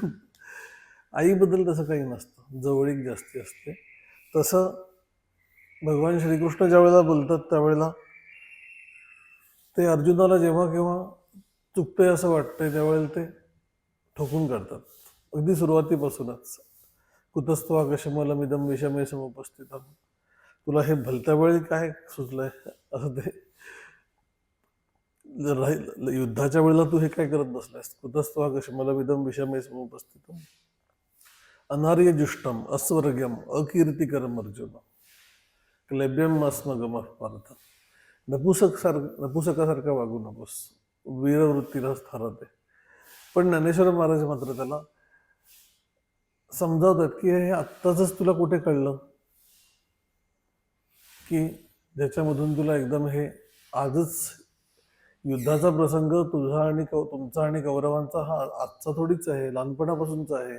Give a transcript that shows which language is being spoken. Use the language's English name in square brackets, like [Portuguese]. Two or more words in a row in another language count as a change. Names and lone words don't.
[Marathi] आईबद्दल तसं काही नसतं, जवळीक जास्ती असते। तसं भगवान श्रीकृष्ण ज्या वेळेला बोलतात त्यावेळेला ते अर्जुनाला जेव्हा केव्हा चुकतंय असं वाटतंय त्यावेळेला ते ठोकून काढतात, अगदी सुरुवातीपासूनच। [Sanskrit] कुतस्त्वाकशमलमिदं विषमे समुपस्थितम्, [Marathi] तुला हे भलत्या वेळी काय सुचलंय असं ते युद्धाच्या वेळेला तू हे काय करत बसलायस। [Sanskrit] कुतस्त्वाकशमलमिदं विषमे समुपस्थितम् अनार्यजुष्टम अस्वर्ग्यम अकीर्तिकरम अर्जुन क्लैब्यम अस्मगमः पार्थ। [Marathi] नपुसकासारखा वागू नकोस, वीरवृत्तीला ठरते। पण ज्ञानेश्वर महाराज मात्र त्याला समजावतात की हे आत्ताच तुला कुठे कळलं की ज्याच्यामधून तुला एकदम हे आजच युद्धाचा प्रसंग तुझा आणि तुमचा आणि कौरवांचा हा आजचा थोडीच आहे, लहानपणापासूनचा आहे।